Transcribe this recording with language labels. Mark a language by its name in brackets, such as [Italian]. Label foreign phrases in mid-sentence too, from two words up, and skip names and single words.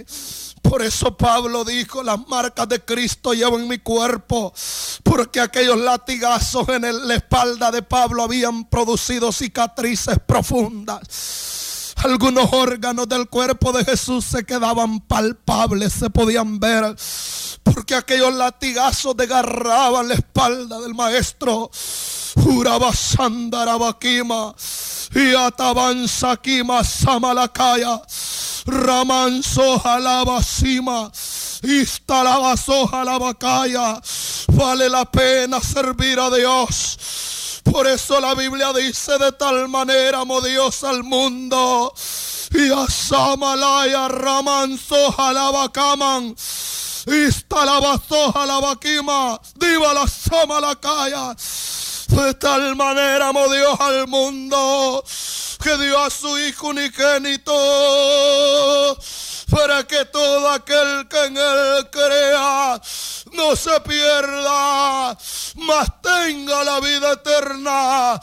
[Spanish] Por eso Pablo dijo: las marcas de Cristo llevo en mi cuerpo, porque aquellos latigazos en la espalda de Pablo habían producido cicatrices profundas. Algunos órganos del cuerpo de Jesús se quedaban palpables, se podían ver, porque aquellos latigazos desgarraban la espalda del maestro. Urabasandarabaquima y atabanzakima samalakaya ramanso jalabasima istalabaso jalabakaya. Vale la pena servir a Dios. Por eso la Biblia dice: de tal manera amó Dios al mundo. Y asamalaya ramanso jalabakaman istalabaso jalabakima diva la samalakaya. De tal manera amó Dios al mundo que dio a su Hijo unigénito, para que todo aquel que en Él crea no se pierda, mas tenga la vida eterna.